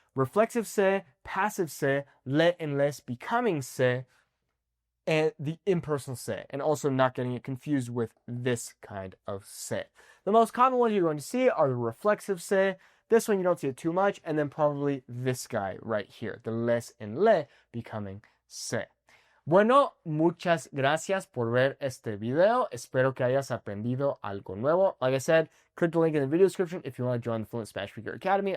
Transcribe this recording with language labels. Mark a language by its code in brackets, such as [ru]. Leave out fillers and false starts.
[en] Reflexive sé, passive sé, le and les becoming sé, and the impersonal sé, and also not getting it confused with this kind of sé. The most common ones you're going to see are the reflexive sé. This one you don't see it too much, and then probably this guy right here, the les and le becoming sé. [es] Bueno, muchas gracias por ver este video. Espero que hayas aprendido algo nuevo. [en] Like I said, click the link in the video description if you want to join the Fluent Spanish Speaker Academy.